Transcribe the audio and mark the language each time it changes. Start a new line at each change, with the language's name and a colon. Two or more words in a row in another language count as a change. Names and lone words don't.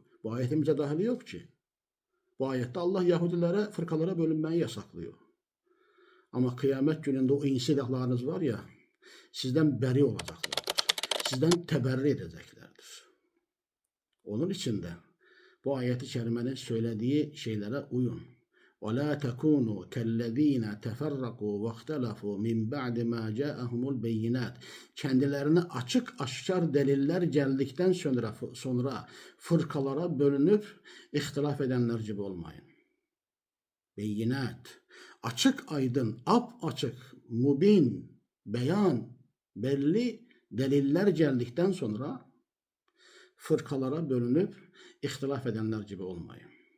Turkish: Bu ayetin bize dahili yok ki. Bu ayette Allah Yahudilere, fırkalara bölünmeyi yasaklıyor. Ama kıyamet gününde o insi ilahlarınız var ya, sizden beri olacaklardır. Sizden teberri edeceklerdir. Onun için de bu ayet-i kerimenin söylediği şeylere uyun.
Arabic: وَلَا تَكُونُوا كَالَّذ۪ينَ تَفَرَّقُوا وَاخْتَلَفُوا مِنْ بَعْدِ مَا جَاءَهُمُ الْبَيِّنَاتِ
Turkish: Kendilerine açık aşkar deliller geldikten sonra fırkalara bölünüp ihtilaf edenler gibi olmayın. Beyinat, açık aydın, açık, mubin, beyan, belli deliller geldikten sonra fırkalara bölünüp ihtilaf edenler gibi olmayın.